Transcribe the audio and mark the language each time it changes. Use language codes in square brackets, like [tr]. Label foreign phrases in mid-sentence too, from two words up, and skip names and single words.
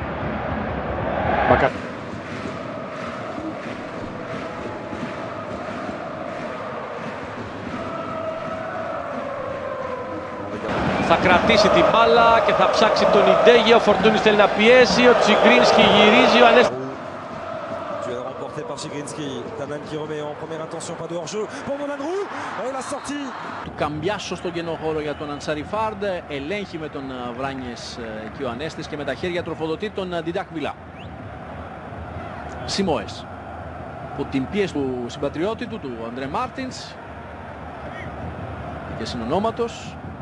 [el] Θα κρατήσει την μπάλα και θα ψάξει τον Ιντέγε. Ο Φορτούνης θέλει να πιέσει. Ο Τσιγκρίνσκι γυρίζει. Ο Ανέστης. [fr] Duel remporté par Chigrinski. Tanan qui remet en première intention, pas de hors-jeu pour Monadrou. Et la sortie. [el] Του Καμπιάσο στον κενό χώρο για τον Ανσαριφάρντ. Ελέγχει με τον Βράνιες και ο Ανέστης και με τα χέρια τροφοδοτεί τον Ντιντάκ Βιλά. Σιμόες. Από την πίεση του συμπατριώτη του Αντρέ Μάρτινς και συνονόματος.